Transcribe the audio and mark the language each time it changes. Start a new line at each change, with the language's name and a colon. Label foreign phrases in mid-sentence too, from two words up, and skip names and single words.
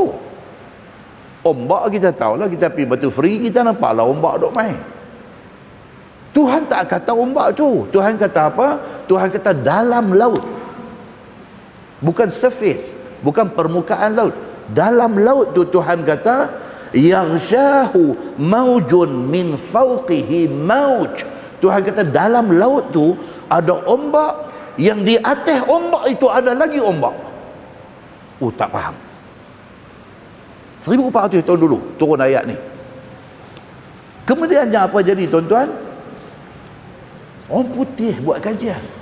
Malay: Ombak kita tahulah, kita pergi Batu Free, kita nampaklah ombak duk main. Tuhan tak kata ombak tu. Tuhan kata apa? Tuhan kata dalam laut. Bukan surface, bukan permukaan laut. Dalam laut tu Tuhan kata
Arabic: يغشاه موج من فوقه موج.
Malay: Tuhan kata dalam laut tu ada ombak, yang di atas ombak itu ada lagi ombak. Tak faham. 1400 tahun dulu turun ayat ni. Kemudiannya apa jadi tuan-tuan? Orang putih buat kajian.